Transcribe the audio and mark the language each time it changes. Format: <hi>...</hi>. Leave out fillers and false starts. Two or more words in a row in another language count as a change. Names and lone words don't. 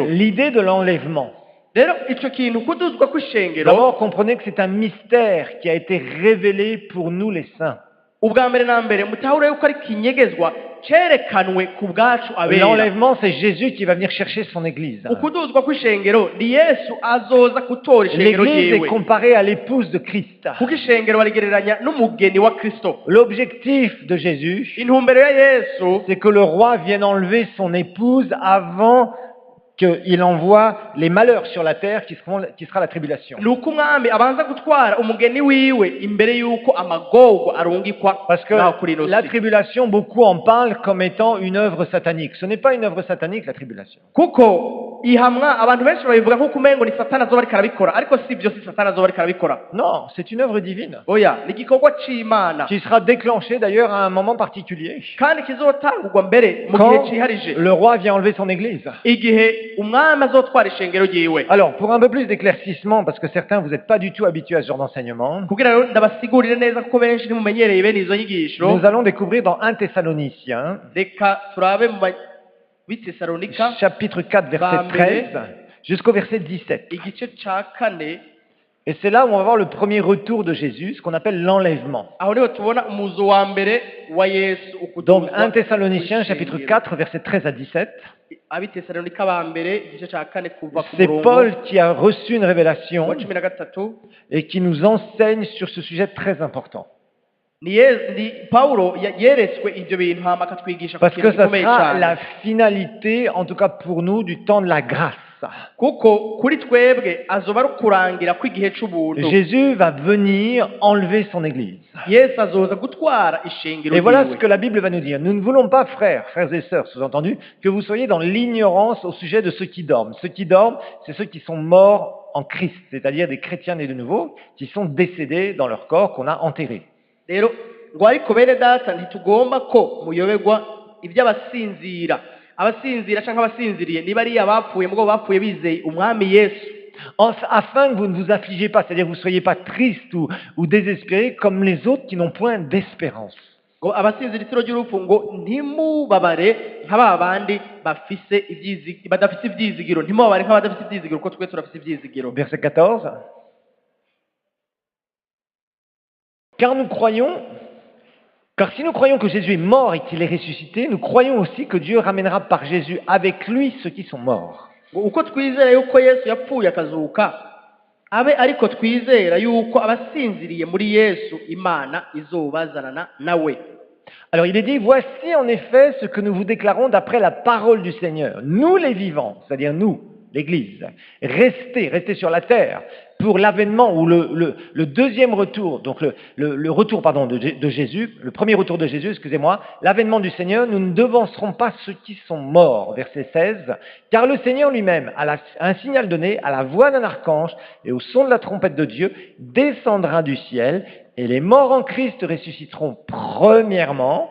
<fr>L'idée de l'enlèvement.</fr> <rn>Rero icyo kintu kuduzwa kw'ishengero,</rn> <fr>D'abord, comprenez que c'est un mystère qui a été révélé pour nous les saints.</fr> <rn>ubwa mbere na mbere mutahure yuko ari kinyegezwa cerekanwe ku bwacu abera.</rn> <fr>L'enlèvement, c'est Jésus qui va venir chercher son Église.</fr> <rn>Ukuduzwa kw'ishengero ni Yesu azoza gutora ishengero</rn> <fr>L'Église est</fr> <rn>ryiwe,</rn> <fr>comparée à l'épouse de Christ.</fr> <rn>kuko ishengero barigereranya n'umugeni wa Kristo.</rn> <fr>L'objectif de Jésus,</fr> <rn>Intumbero ya Yesu</rn> <fr>c'est que le roi vienne enlever son épouse avant qu'il envoie les malheurs sur la terre qui sera la tribulation.</fr> <rn>ni uko umwami abanza gutwara umugeni wiwe imbere y'uko amagorwa arungikwa</rn> <fr>Parce que</fr> <rn>naho kuri ino</rn> <fr>la</fr> <rn>si.</rn> <fr>tribulation, beaucoup en parlent comme étant une œuvre satanique. Ce n'est pas une œuvre satanique, la tribulation.</fr> <rn>Kuko ihamwa abantu benshi babivuga nk'uko umengo ni satani azoba ariko arabikora, ariko si byo, si satani azoba ariko arabikora.</rn> <fr>Non, c'est une œuvre divine</fr> <rn>Oya, ni igikorwa c'Imana</rn> <fr>qui sera déclenchée d'ailleurs à un moment particulier.</fr> <rn>kandi kizotangurwa mbere mu gihe</rn> <fr>Quand</fr> <rn>ciharije,</rn> <fr>le roi vient enlever son église.</fr> <rn>igihe umwami azotwara ishengero ryiwe.</rn> <fr>Alors, pour un peu plus d'éclaircissement, parce que certains, vous n'êtes pas du tout habitués à ce genre d'enseignement,</fr> <rn>Kugira rero ndabasigurire neza kuko benshi ntimumenyereye bene izo nyigisho,</rn> <fr>nous allons découvrir dans 1 Thessaloniciens,</fr> <rn>reka turabe mu Bitesalonika</rn> <fr>chapitre 4, verset</fr> <rn>Bambere.</rn> <fr>13, jusqu'au verset 17.</fr> <rn>igice ca kane.</rn> <fr>Et c'est là où on va voir le premier retour de Jésus, ce qu'on appelle l'enlèvement.</fr> <rn>Aho niho tubona umuzo wa mbere wa Yesu</rn> <fr>Donc</fr> <rn>ukuduzwa</rn> <fr>1 Thessaloniciens, chapitre</fr> <rn>kw'ishengero.</rn> <fr>4, verset 13 à 17.</fr> <rn>Abitesalonika ba mbere igice ca kane kuva ku</rn> <fr>C'est</fr> <rn>murongo</rn> <fr>Paul qui a reçu une révélation</fr> <rn>wa 13</rn> <fr>et qui nous enseigne sur ce sujet très important.</fr> <rn>ni Paulo yeretswe ivyo bintu hama akatwigisha ku</rn> <fr>Parce que</fr> <rn>kintu</rn> <fr>ça</fr> <rn>gikomeye</rn> <fr>sera</fr> <rn>cane,</rn> <fr>la finalité, en tout cas pour nous, du temps de la grâce.</fr> <rn>kuko kuri twebwe azoba ari ukurangira kw'igihe c'ubuntu.</rn> <fr>Jésus va venir enlever son Église.</fr> <rn>Yesu azoza gutwara ishengero</rn> <fr>Et voilà ce</fr> <rn>ryiwe.</rn> <fr>que la Bible va nous dire. Nous ne voulons pas, frères et sœurs, sous-entendu, que vous soyez dans l'ignorance au sujet de ceux qui dorment. Ceux qui dorment, c'est ceux qui sont morts en Christ, c'est-à-dire des chrétiens nés de nouveau, qui sont décédés dans leur corps, qu'on a enterrés.</fr> <rn>Rero ngo ariko bene data ntitugomba ko muyoberwa iby'abasinzira. Abasinzira canke abasinziriye niba ari abapfuye mugabo bapfuye bizeye umwami Yesu,</rn> <fr>Afin que vous ne vous affligez pas, c'est-à-dire que vous ne soyez pas tristes ou désespérés comme les autres qui n'ont point d'espérance.</fr> <rn>ngo abasinzira itiro ry'urupfu ngo ntimubabare nk'aba bandi badafise ivyizigiro, ntimubabare nk'abadafise ivyizigiro kuko twe turafise ivyizigiro.</rn> <fr>Verset 14. Car si nous croyons que Jésus est mort et qu'il est ressuscité, nous croyons aussi que Dieu ramènera par Jésus avec lui ceux qui sont morts.</fr> <rn>ngo uko twizera yuko Yesu yapfuye akazuka, abe ariko twizera yuko abasinziriye muri Yesu Imana izobazanana nawe.</rn> <fr>Alors il est dit, voici en effet ce que nous vous déclarons d'après la parole du Seigneur. Nous les vivants, c'est-à-dire nous, l'Église, restez sur la terre pour l'avènement ou le deuxième retour, donc le retour de Jésus, le premier retour de Jésus, excusez-moi, l'avènement du Seigneur, nous ne devancerons pas ceux qui sont morts, verset 16, car le Seigneur lui-même, à un signal donné, à la voix d'un archange et au son de la trompette de Dieu, descendra du ciel, et les morts en Christ ressusciteront premièrement.</fr>